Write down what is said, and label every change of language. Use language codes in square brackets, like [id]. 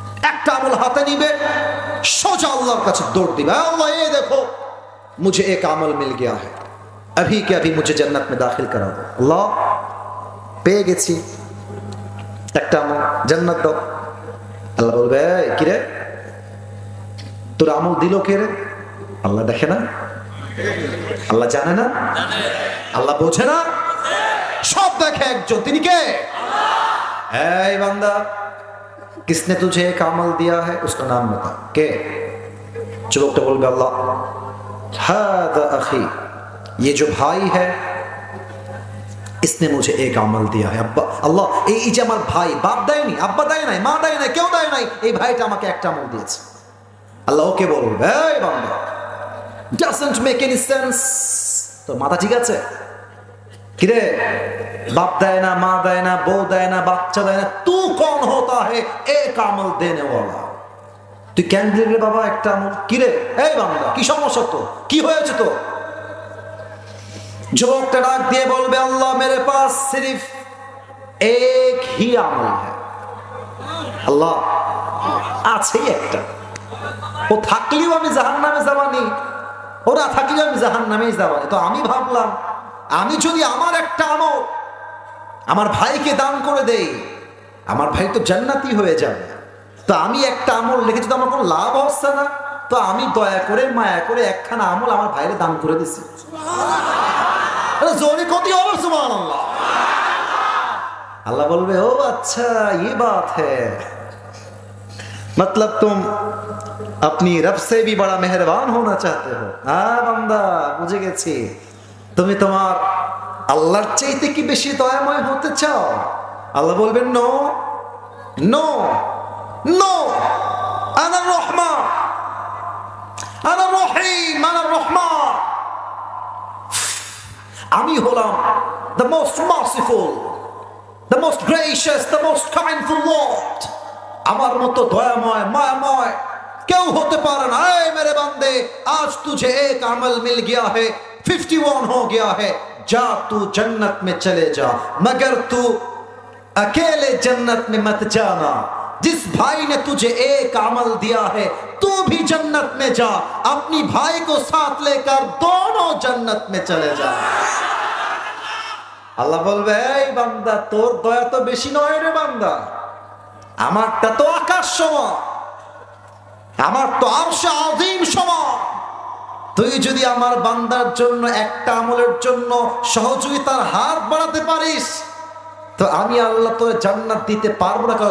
[bn] একটা আমল হাতে নিবে, সোজা আল্লাহর কাছে দৌড় দিবে, [hi] আল্লাহ ये देखो मुझे एक अमल मिल गया है, अभी के अभी मुझे जन्नत में दाखिल करा दो। [bn] আল্লাহ পেয়ে গেছি একটা আমল, জান্নাত দাও। আল্লাহ বলবে কি রে তোর আমল দিল কে রে? আল্লাহ দেখে না? আল্লাহ জানে না? আল্লাহ বোঝে না? সব দেখে একজন, তিনি কে? এই বান্দা [hi] किसने तुझे एक अमल दिया है, उसका नाम बता। के? [bn] যুবকটা বলবে [hi] আল্লাহ, [ar] हादा अखी, [hi] ये जो भाई है इसने मुझे एक अमल दिया है। [bn] अब्बा আল্লাহ এই যে আমার ভাই, বাপ দেয়নি, আব্বা দেয় নাই, মা দেয় নাই, কেউ দেয় নাই, এই ভাইটা আমাকে একটা আমল দিয়েছে। আল্লাহ ওকে বলবে এই বান্দা [en] doesn't make any sense, [bn] তো মাথা ঠিক আছে? কিরে बाप দেয় না, মা দেয় না, বউ দেয় না, বাচ্চা দেয় না, [hi] तू कौन होता है एक अमल देने वाला? [bn] তুই কেন দিলি রে বাবা একটা আমল? কিরে এই বান্দা কি সমস্যা তো, কি হয়েছে তো? যুবকটা ডাক দিয়ে বলবে [hi] আল্লাহ मेरे पास सिर्फ एक ही अमल है। [bn] আল্লাহ আছে একটা, ও থাকলেও আমি জাহান্নামে যাবানি, ও না থাকলেও আমি জাহান্নামেই যাবানি। তো আমি ভাবলাম আমি যদি আমার একটা আমল আমার ভাইকে দান করে দেই, আমার ভাই তো জান্নাতি হয়ে যাবে। তো আমি একটা আমল লিখেছি, তো আমার কোনো লাভ হচ্ছে না, তো আমি দয়া করে মায়া করে একখানা আমল আমার ভাইরে দান করে দিছি। জোরে কতি হবে সুবহানাল্লাহ। [hi] अल्लाह बोलबे ओ अच्छा ये बात है, मतलब तुम अपनी रब से भी बड़ा मेहरबान होना चाहते हो। [bn] हाँ बंदा बुझे गेছি, তুমি তোমার আল্লাহর চাইতে কি বেশি দয়াময় হতে চাও? আল্লাহ বলবেন নো, [ar] নো নো, আনা রহমান, আনা রহিম, আনা রহমান। [bn] আমি হলাম [en] the most merciful, the most gracious, the most kindful Lord। [bn] আমার মতো দয়াময় মায়াময় কেউ হতে পারে না। [hi] ऐ मेरे बंदे, आज तुझे एक अमल मिल गया है, 51 हो गया है, जा तू जन्नत में चले जा, मगर तू अकेले जन्नत में मत जाना। जिस भाई ने तुझे एक अमल दिया है, तू भी जन्नत में जा, अपनी भाई को साथ लेकर दोनों जन्नत में चले जा। [bn] আল্লাহ বলবে, এই বান্দা, তোর দয়া তো বেশি নয় রে বান্দা, আমারটা তো আকাশ সমান, আমার তো আরশে আযীম সমান। তুই যদি আমার বান্দার জন্য একটা আমলের জন্য সহযোগিতার হাত বাড়াতে পারিস, তো আমি আল্লাহ তোর জান্নাত দিতে পারবো না।